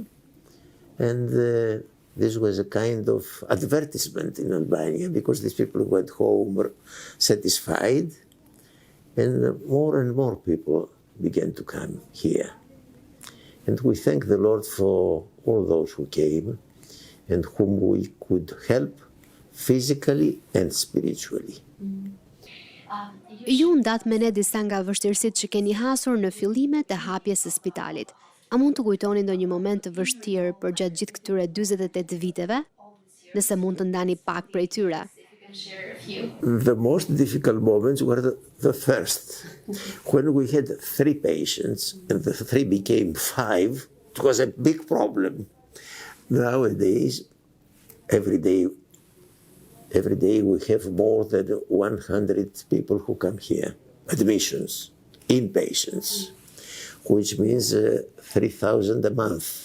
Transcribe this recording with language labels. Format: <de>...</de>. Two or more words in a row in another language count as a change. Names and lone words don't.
<en>And this was a kind of advertisement in Albania, because these people went home satisfied, and more people began to come here. And we thank the Lord for all those who came and whom we could help physically and spiritually.</en> <sq>Ju ndat me ne disa nga vështirësitë që keni hasur në fillimet e hapjes së spitalit. A mund të kujtoni ndonjë moment të vështirë përgjatë gjithë këtyre 48 viteve? Nëse mund të ndani pak prej tyre.</sq> <en>The most difficult moments were the first. When we had 3 patients and the 3 became 5, it was a big problem. Nowadays, every day we have more than 100 people who come here, admissions, inpatients, which means 3,000 a month.</en>